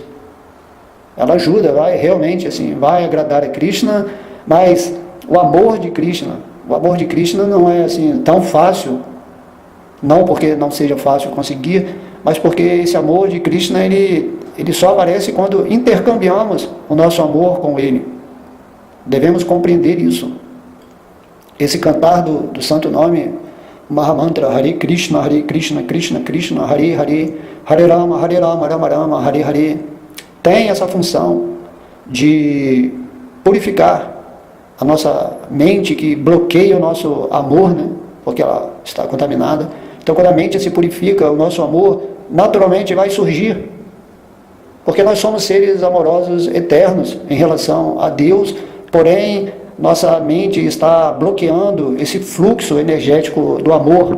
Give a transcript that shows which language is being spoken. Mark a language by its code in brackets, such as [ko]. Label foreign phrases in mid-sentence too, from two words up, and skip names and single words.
[pt] Ela ajuda, vai realmente assim, vai agradar a Krishna, mas o amor de Krishna não é assim tão fácil, não porque não seja fácil conseguir, mas porque esse amor de Krishna ele só aparece quando intercambiamos o nosso amor com Ele. Devemos compreender isso. Esse cantar do santo nome, Mahamantra, Hare Krishna, Krishna Krishna, Hare Hare, Hare Rama, Rama Rama, Hare Hare, tem essa função de purificar a nossa mente que bloqueia o nosso amor, né? Porque ela está contaminada. Então, quando a mente se purifica, o nosso amor naturalmente vai surgir. Porque nós somos seres amorosos eternos em relação a Deus, porém, nossa mente está bloqueando esse fluxo energético do amor.